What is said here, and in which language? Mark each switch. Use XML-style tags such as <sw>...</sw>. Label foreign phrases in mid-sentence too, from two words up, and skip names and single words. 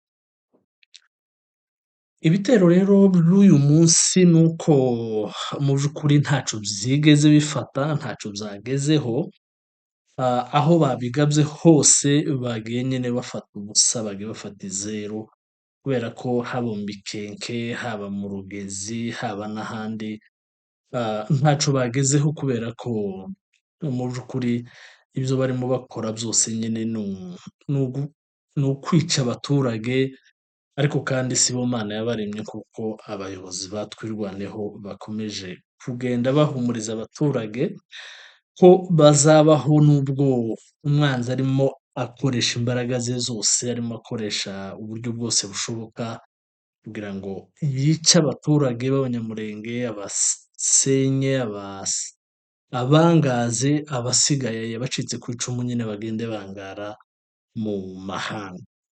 <rn>Ibitero rero vy'uyu munsi nuko mu vy'ukuri ntaco vyigeze bifata, ntaco vyagezeho, aho babigavye hose bagiye nyene bafata ubusa, bagiye bafata izero, kubera ko haba mu Mikenke, haba mu Rugezi, haba n'ahandi, ntaco bagezeho kubera ko mu vy'ukuri ivyo barimo bakora vyose nyene ni ukwica abaturage, ariko kandi sibo Mana</rn> <rw>yabaremye kuko abayobozi ba Twirwaneho bakomeje kugenda bahumuriza abaturage ko bazabaho nubwo umwanzi arimo akoresha imbaraga ze zose, arimo akoresha uburyo bwose bushoboka kugira ngo yice abaturage b'Abanyamulenge, abasenye, abangaze, abasigaye bacitse ku icumu nyene bagende bangara mu mahanga.</rw>